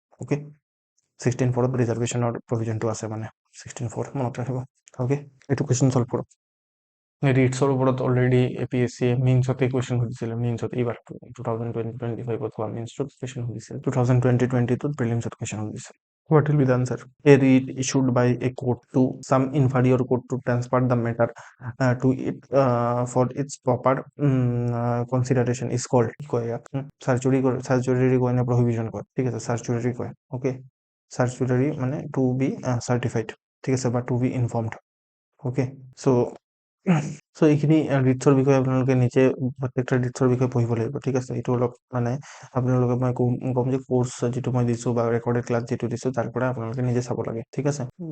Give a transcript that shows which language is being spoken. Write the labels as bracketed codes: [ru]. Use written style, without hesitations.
[as] Okay, 16(4)-ত ৰিজাৰ্ভেশ্যনৰ প্ৰভিজনটো আছে, মানে 16(4) মনত ৰাখিব। অ'কে, এইটো কুৱেশ্যন চল্ভ কৰক। ৰিটছৰ ওপৰত অলৰেডি APSC মেইনছতে কুৱেশ্যন সুধিছিলে, মেইনছত এইবাৰ 2020-25-ত হোৱা মেইনছত কুৱেশ্যন সুধিছিল, 2020-22-ত প্ৰিলিমছত কুৱেশ্যন সুধিছিল। [en] What will be the answer? A writ issued by a court to some inferior court to transfer the matter to it for its proper consideration is called, [as] কি কয় ইয়াক? সাৰ্চুৰি কয় নে প্ৰহিবিশ্যন কয়? ঠিক আছে, সাৰ্চুৰি কয়। অ'কে, সাৰ্চুৰি মানে টু বি চাৰ্টিফাইড, ঠিক আছে, বা টু বি ইনফৰ্মড। অ'কে, চ' এইখিনি ৰিটছৰ বিষয়ে আপোনালোকে নিজে প্ৰত্যেকটা ৰিটছৰ বিষয়ে পঢ়িব লাগিব, ঠিক আছে। এইটো অলপ মানে আপোনালোকে মই ক'ম যে কোৰ্চ যিটো মই দিছোঁ বা ৰেকৰ্ডেড ক্লাছ যিটো দিছোঁ তাৰ পৰা আপোনালোকে নিজে চাব লাগে, ঠিক আছে।